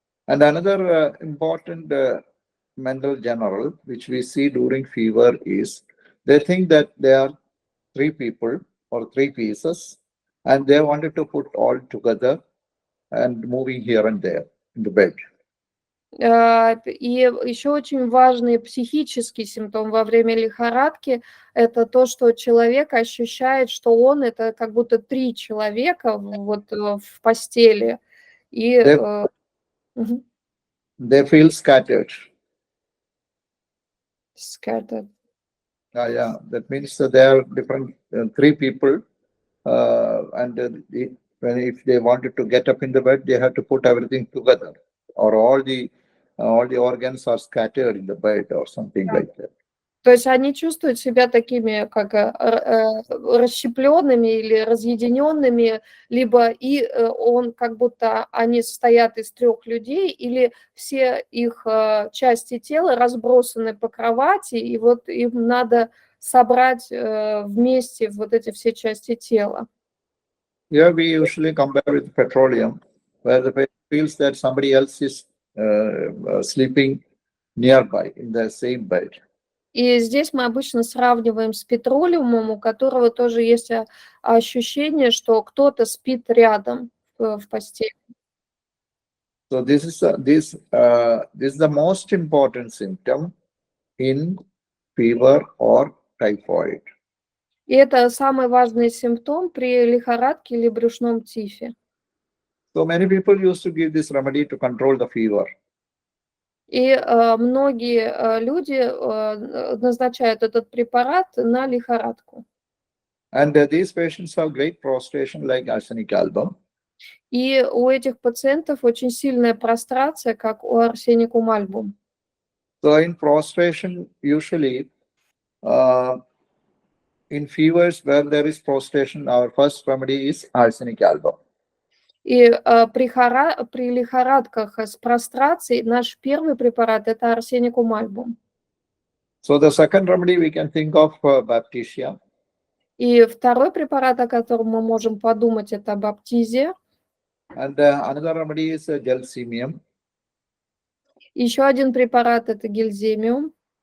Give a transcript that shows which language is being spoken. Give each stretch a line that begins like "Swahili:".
English: And another important mental general, which we see during fever, is they think that there are three people or three pieces, and they wanted to put all together and moving here and there in the bed.
Russian: И еще очень важный психический симптом во время лихорадки – это то, что человек ощущает, что он – это как будто три человека вот в постели. И
English: they feel scattered. Scattered. Yeah, that means that there are different three people, and if they wanted to get up in the bed, they have to put everything together, or all the organs are scattered in the bed, or something like that.
Russian: То есть они чувствуют себя такими, как расщепленными или разъединенными, либо он как будто они состоят из трех людей, или все их части тела разбросаны по кровати, и вот им надо собрать вместе вот эти все части тела.
English: Here we usually compare with petroleum, where the patient feels that somebody else is sleeping nearby in the same bed.
Russian: И здесь мы обычно сравниваем с петролиумом, у которого тоже есть ощущение, что кто-то спит рядом в постели.
English: So this is the most important symptom in fever or typhoid.
Russian: И это самый важный симптом при лихорадке или брюшном тифе.
English: So many people used to give this remedy to control the fever.
Russian: И многие люди назначают этот препарат на лихорадку.
English: And these patients have great prostration like arsenic album.
Russian: И у этих пациентов очень сильная прострация, как у арсеникум альбум.
English: So in prostration, usually in fevers where there is prostration, our first remedy is arsenic album.
Russian: И при лихорадках с прострацией наш первый препарат – это арсеникум альбум.
English: So the second remedy we can think of Baptisia.
Russian: И второй препарат, о котором мы можем подумать, это баптизия.
English: And another remedy is gelsemium,
Russian: Еще один препарат – это гельземиум,